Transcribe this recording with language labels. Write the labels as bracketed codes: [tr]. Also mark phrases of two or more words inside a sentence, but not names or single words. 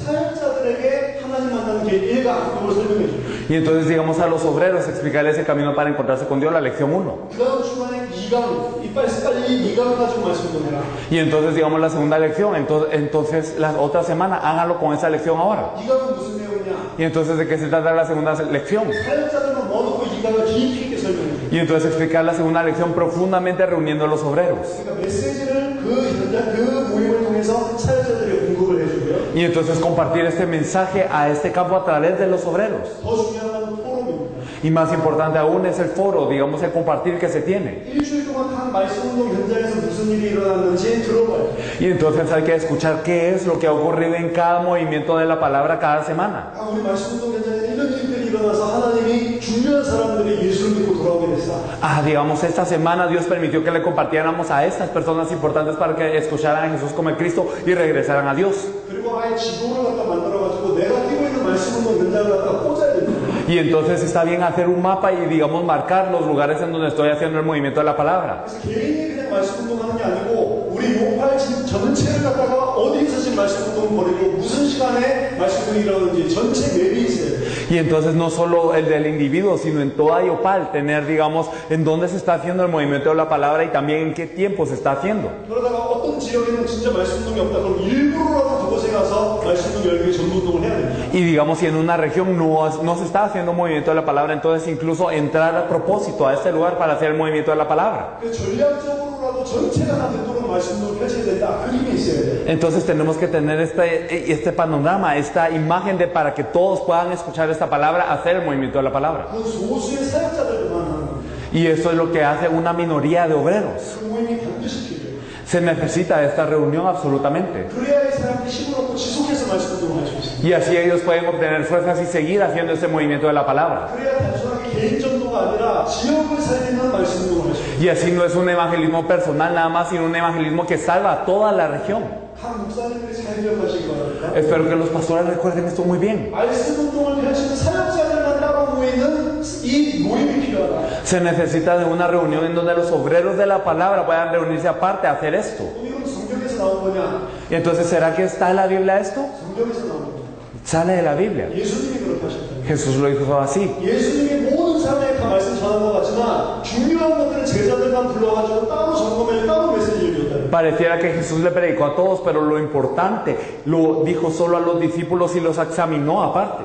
[ko] 사역자들에게 하나님 만나는 길 1강 이걸 설명해 줘. [es] Y entonces digamos a los obreros explicarles el camino para encontrarse con Dios, la lección 1. [ko] 그 다음 주간에 2강 빨리 2강 가지고 말씀 좀 해라. [es] Y entonces digamos la segunda lección, entonces la otra semana háganlo con esa lección ahora. [ko] 2강은 무슨 내용이냐? [es] Y entonces ¿de qué se trata la segunda lección? [ko] 사역자들만 모아놓고 2강을 깊이 있게 설명해 줘. [es] Y entonces explicar la segunda lección profundamente reuniendo a los obreros. [ko] 그러니까 메시지를 그 현장 그 모임을 통해서 사역자들에게 공급을 해주고요. [es] Y entonces compartir este mensaje a este campo a través de los obreros. [ko] 더 중요한 건 포럼입니다. [es] Y más importante aún es el foro, digamos el compartir que se tiene. [ko] 일주일 동안 한 말씀운동 현장에서 무슨 일이 일어났는지 들어봐요. [es] Y entonces hay que escuchar qué es lo que ha ocurrido en cada movimiento de la palabra cada semana. [ko] 우리 말씀운동 현장에 이런 일들이 일어나서 하나님이 중요한 사람들이 예수를 믿고 돌아오게 됐어. [es] Digamos, esta semana Dios permitió que le compartiéramos a estas personas importantes para que escucharan a Jesús como el Cristo y regresaran a Dios. [ko] 그리고 아예 지도를 갖다 만들어가지고 내가 뛰고 있는 말씀운동 현장을 갖다 꽂아야 됩니다. [es] Y entonces está bien hacer un mapa y digamos marcar los lugares en donde estoy haciendo el movimiento de la palabra. [ko] 그래서 개인이 그냥 말씀운동하는 게 아니고 우리 용팔 전체를 갖다가 어디에서 지금 말씀운동 벌이고 무슨 시간에 말씀운동이 일어나는지 전체 맵이 있어요. [es] Y entonces no solo el del individuo, sino en toda Yopal, tener, digamos, en dónde se está haciendo el movimiento de la palabra y también en qué tiempo se está haciendo. [ko] 그러다가 어떤 지역에는 진짜 말씀운동이 없다 그럼 일부러라도 그곳에 가서 말씀운동 열기 전도운동을 해야 됩니다. [es] Y digamos, si en una región no se está haciendo movimiento de la palabra, entonces incluso entrar a propósito a este lugar para hacer el movimiento de la palabra. [ko] 전략적으로라도 전체가 다 되도록 말씀운동을 펼쳐야 된다. 그 힘이 있어야 돼요. [es] Entonces tenemos que tener este panorama, esta imagen de para que todos puedan escuchar esta palabra, hacer el movimiento de la palabra. [ko] 그건 소수의 사역자들만 하는 겁니다. [es] Y eso es lo que hace una minoría de obreros. [ko] 그 모임이 반드시 필요해요. [es] Se necesita esta reunión absolutamente. [ko] 그래야 이 사람들이 힘을 얻고 지속해서 말씀운동을 할 수 있습니다. [es] Y así ellos pueden obtener fuerzas y seguir haciendo este movimiento de la palabra. [ko] 그래야 단순하게 개인 전도가 아니라 지역을 살리는 말씀운동을 할 수 있습니다. [es] Y así no es un evangelismo personal nada más, sino un evangelismo que salva a toda la región. [ko] 각 목사님들이 잘 기억하시기 바랍니다. [es] Espero que los pastores recuerden esto muy bien. [ko] 말씀운동을 펼치는 사역자들만 따로 모이는 이 모임이 필요하다. [es] Se necesita de una reunión en donde los obreros de la palabra puedan reunirse aparte a hacer esto. [ko] 이건 성경에서 나온 거냐? [es] Y entonces, ¿será que está en la Biblia esto? [ko] 성경에서 나온 거냐? [es] Sale de la Biblia. [ko] 예수님이 그렇게 하셨다. [es] Jesús lo hizo así. [ko] 예수님이 모든 사람에게 다 말씀 전한 것 같지만 중요한 것들은 제자들만 불러가지고 따로 점검해 따로 메시지를 줬다. [es] Pareciera que Jesús le predicó a todos, pero lo importante lo dijo solo a los discípulos y los examinó aparte.